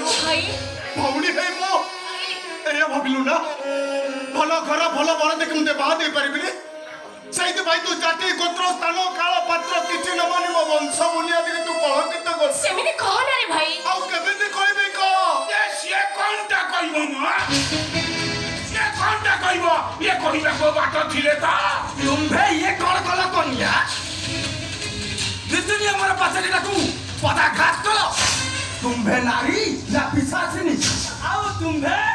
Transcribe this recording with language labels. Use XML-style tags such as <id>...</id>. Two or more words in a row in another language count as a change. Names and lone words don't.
<or>ভাই ଭଉଣୀ ହେଇ ମୋ ଏଇଆ ଭାବିଲୁ ନା ଭଲ ଘର ଭଲ ବର ଦେଖି ମୁଁ ବାହା ଦେଇପାରିବିନି ସେଇଥିପାଇଁ ତୁ ଜାତି ଗୋତ୍ର ସ୍ଥାନ କାଳ ପାତ୍ର କିଛି ନବନି ମୋ ବଂଶ ବୁନିଆଦିରେ ତୁ କଳଙ୍କିତ କର ସେମିନି କହ ନା ରେ ଭାଇ ଆଉ କେମିତି କହିବି କହ ସିଏ କଣଟା କହିବ ସିଏ କଣଟା କହିବ ଇଏ କହିବାକୁ ବାଟ ଥିଲେ ତ ତୁମ୍ଭେ ଇଏ କଣ କଲ କନ୍ୟା ଦିଦିନି ଆମର ପାଚେରୀ ତାକୁ ପଦାଘାତ କଲ ତୁମ୍ଭେ ନାରୀ ନା ପିଶାଚିନୀ ଆଉ ତୁମ୍ଭେ</or>